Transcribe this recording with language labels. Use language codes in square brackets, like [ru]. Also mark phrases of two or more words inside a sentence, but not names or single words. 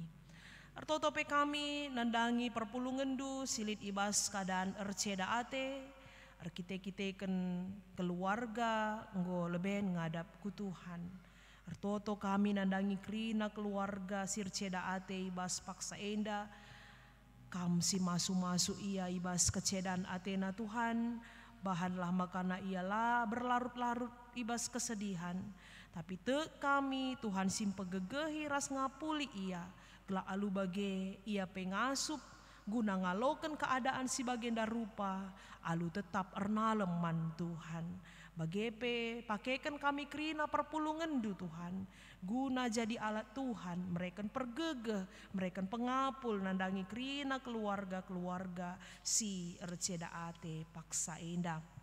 [btx] Ertotope kami nandangi perpulungendu silit ibas keadaan erceda ate, erkite-kiteken keluarga nggo leben ngadap ku Tuhan. Ertoto kami nandangi krina keluarga sirceda ate ibas paksa enda, kam si masu-masu ia ibas kecedaan atena Tuhan, bahanlah makana ialah berlarut-larut ibas kesedihan. Tapi te kami Tuhan simpegegehi ras ngapuli ia. Gela alu bage ia pengasup guna ngaloken keadaan si bagenda rupa alu tetap ernaleman Tuhan. Bagepe pakaikan kami kerina perpulungendu Tuhan guna jadi alat Tuhan mereken pergegeh mereken pengapul nandangi kerina keluarga-keluarga si erceda ate paksa endah.